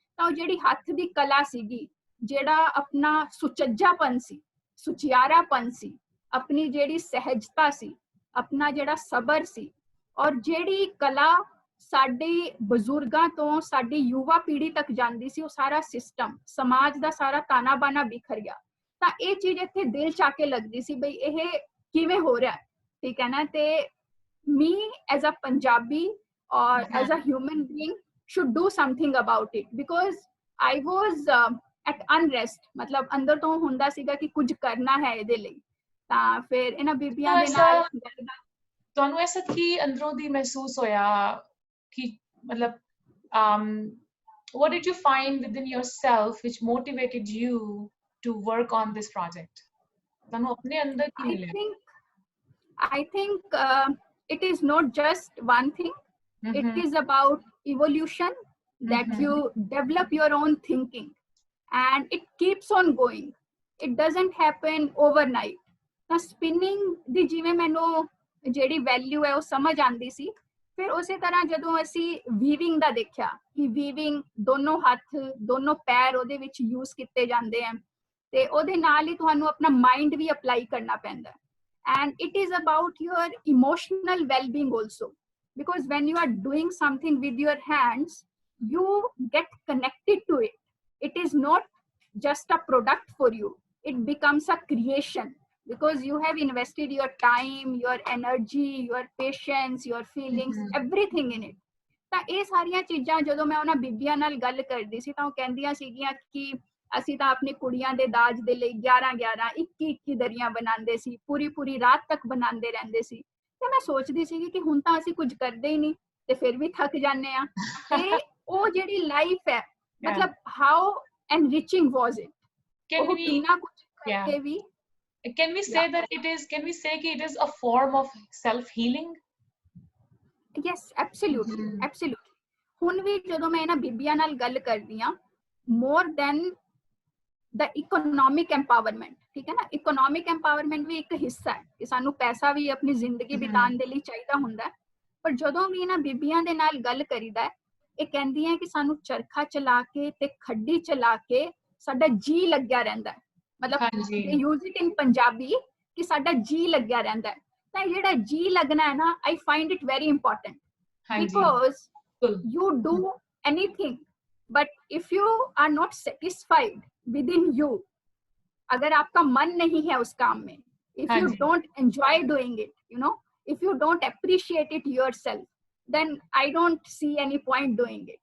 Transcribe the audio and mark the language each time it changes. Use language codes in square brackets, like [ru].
[pa] ਤਾਂ ਉਹ ਜਿਹੜੀ ਹੱਥ ਦੀ ਕਲਾ ਸੀਗੀ, ਜਿਹੜਾ ਆਪਣਾ ਸੁਚੱਜਾਪਨ ਸੀ, ਸੁਚਿਆਰਾਪਨ ਸੀ, ਆਪਣੀ ਜਿਹੜੀ ਸਹਿਜਤਾ ਸੀ, ਆਪਣਾ ਜਿਹੜਾ ਸਬਰ ਸੀ, ਔਰ ਜਿਹੜੀ ਕਲਾ ਸਾਡੇ ਬਜ਼ੁਰਗਾਂ ਤੋਂ ਸਾਡੀ ਯੁਵਾ ਪੀੜ੍ਹੀ ਤੱਕ ਜਾਂਦੀ ਸੀ, ਉਹ ਸਾਰਾ ਸਿਸਟਮ, ਸਮਾਜ ਦਾ ਸਾਰਾ ਤਾਣਾ ਬਾਣਾ ਬਿਖਰ ਗਿਆ। ਤਾਂ ਇਹ ਚੀਜ਼ ਇੱਥੇ ਦਿਲ ਚ ਆ ਕੇ ਲੱਗਦੀ ਸੀ ਬਈ ਇਹ ਕਿਵੇਂ ਹੋ ਰਿਹਾ, ਠੀਕ ਹੈ ਨਾ। [en] ਤੇ me as a Punjabi or as a human being should do something about it, because I was at unrest, [pa] ਮਤਲਬ ਅੰਦਰ ਤੋਂ ਹੁੰਦਾ ਸੀਗਾ ਕਿ ਕੁਝ ਕਰਨਾ ਹੈ ਇਹਦੇ ਲਈ। ਤਾਂ ਫਿਰ ਇਹਨਾਂ ਬੀਬੀਆਂ ਦੇ ਨਾਲ ਤੁਹਾਨੂੰ ਐਸਾ ਕੀ ਅੰਦਰੋਂ ਦੀ ਮਹਿਸੂਸ ਹੋਇਆ ਕਿ ਮਤਲਬ [en] what did you find within yourself which motivated you to work on this project? [pa] ਤੁਹਾਨੂੰ ਆਪਣੇ ਅੰਦਰ ਕੀ ਮਿਲਿਆ? [en] I think it is not just one thing. It is about evolution, that you develop your own thinking, and it keeps on going. It doesn't happen overnight. [pa] ਤਾਂ spinning ਦੀ ਜਿਵੇਂ ਮੈਨੂੰ ਜਿਹੜੀ value ਹੈ ਉਹ ਸਮਝ ਆਉਂਦੀ ਸੀ, ਫਿਰ ਉਸੇ ਤਰ੍ਹਾਂ ਜਦੋਂ ਅਸੀਂ ਵੀਵਿੰਗ ਦਾ ਦੇਖਿਆ ਕਿ ਵੀਵਿੰਗ ਦੋਨੋਂ ਹੱਥ ਦੋਨੋਂ ਪੈਰ ਉਹਦੇ ਵਿੱਚ ਯੂਜ਼ ਕੀਤੇ ਜਾਂਦੇ ਆ, ਤੇ ਉਹਦੇ ਨਾਲ ਹੀ ਤੁਹਾਨੂੰ ਆਪਣਾ ਮਾਈਂਡ ਵੀ ਅਪਲਾਈ ਕਰਨਾ ਪੈਂਦਾ। [en] And it is about your emotional well-being also, because when you are doing something with your hands, you get connected to it. It is not just a product for you, it becomes a creation, because you have invested your time, your energy, your patience, your feelings, everything in it. [pa] ਤਾਂ ਇਹ ਸਾਰੀਆਂ ਚੀਜ਼ਾਂ ਜਦੋਂ ਮੈਂ ਉਹਨਾਂ ਬੀਬੀਆਂ ਨਾਲ ਗੱਲ ਕਰਦੀ ਸੀ ਤਾਂ ਉਹ ਕਹਿੰਦੀਆਂ ਸੀਗੀਆਂ ਕਿ ਅਸੀਂ ਤਾਂ ਆਪਣੀ ਕੁੜੀਆਂ ਦੇ ਦਾਜ ਦੇ ਲਈ 11-11, 21-21 ਦਰੀਆਂ ਬਣਾਉਂਦੇ ਸੀ, ਪੂਰੀ ਰਾਤ ਤੱਕ ਬਣਾਉਂਦੇ ਰਹਿੰਦੇ ਸੀ। ਤੇ ਮੈਂ ਸੋਚਦੀ ਸੀਗੀ ਕਿ ਹੁਣ ਤਾਂ ਅਸੀਂ ਕੁਝ ਕਰਦੇ ਹੀ ਨਹੀਂ ਤੇ ਫਿਰ ਵੀ ਥੱਕ ਜਾਂਦੇ ਆ। ਤੇ ਉਹ ਜਿਹੜੀ ਲਾਈਫ ਹੈ, [en] मतलब how enriching was it? Can [pa] ਉਹ [en] we, [pa] ਇੰਨਾ ਕੁਝ [en] yeah, [pa] ਕਰਕੇ ਵੀ [en] can we say that it is, can we say that it is a form of self healing? yes, absolutely, absolutely. [pa] ਹੁਣ ਵੀ ਜਦੋਂ ਮੈਂ ਇਹਨਾਂ ਬੀਬੀਆਂ ਨਾਲ ਗੱਲ ਕਰਦੀ ਆ, [en] more than the economic empowerment, [pa] ਠੀਕ ਹੈ ਨਾ, economic empowerment ਵੀ ਇੱਕ ਹਿੱਸਾ ਹੈ ਕਿ ਸਾਨੂੰ ਪੈਸਾ ਵੀ ਆਪਣੀ ਜ਼ਿੰਦਗੀ ਬਿਤਾਉਣ ਦੇ ਲਈ ਚਾਹੀਦਾ ਹੁੰਦਾ ਹੈ, ਪਰ ਜਦੋਂ ਵੀ ਇਹਨਾਂ ਬੀਬੀਆਂ ਦੇ ਨਾਲ ਗੱਲ ਕਰੀਦਾ, ਇਹ ਕਹਿੰਦੀਆਂ ਕਿ ਸਾਨੂੰ ਚਰਖਾ ਚਲਾ ਕੇ ਤੇ ਖੱਡੀ ਚਲਾ ਕੇ ਸਾਡਾ ਜੀ ਲੱਗਿਆ ਰਹਿੰਦਾ ਹੈ, ਮਤਲਬ [en] they use it in [pa] Punjabi ਕਿ ਸਾਡਾ ਜੀ ਲੱਗਿਆ ਰਹਿੰਦਾ ਹੈ। ਤਾਂ ਜਿਹੜਾ ਜੀ ਲੱਗਣਾ ਹੈ ਨਾ, [en] I find it very important because you do anything, but if you are not satisfied within you, [hi] अगर आपका मन नहीं है उस काम में, [en] if you don't enjoy doing it, you know, if you don't appreciate it yourself, then I don't see any point doing it.